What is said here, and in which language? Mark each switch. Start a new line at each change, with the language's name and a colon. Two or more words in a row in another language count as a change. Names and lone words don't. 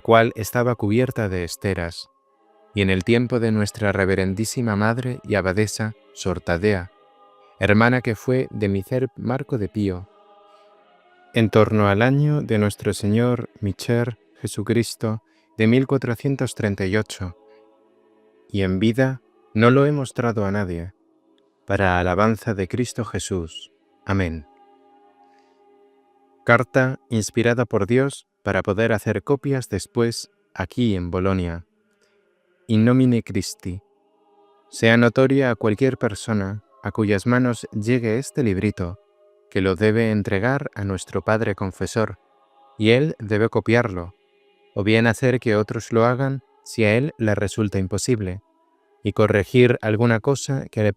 Spanish: cual estaba cubierta de esteras, y en el tiempo de nuestra reverendísima madre y abadesa, Sor Tadea, hermana que fue de mi ser Marco de Pío, en torno al año de nuestro Señor Micher Jesucristo de 1438, y en vida no lo he mostrado a nadie, para alabanza de Cristo Jesús. Amén. Carta inspirada por Dios para poder hacer copias después aquí en Bolonia.
Latin: In nomine Christi.
Spanish: Sea notoria a cualquier persona a cuyas manos llegue este librito, que lo debe entregar a nuestro Padre Confesor, y él debe copiarlo, o bien hacer que otros lo hagan si a él le resulta imposible, y corregir alguna cosa que le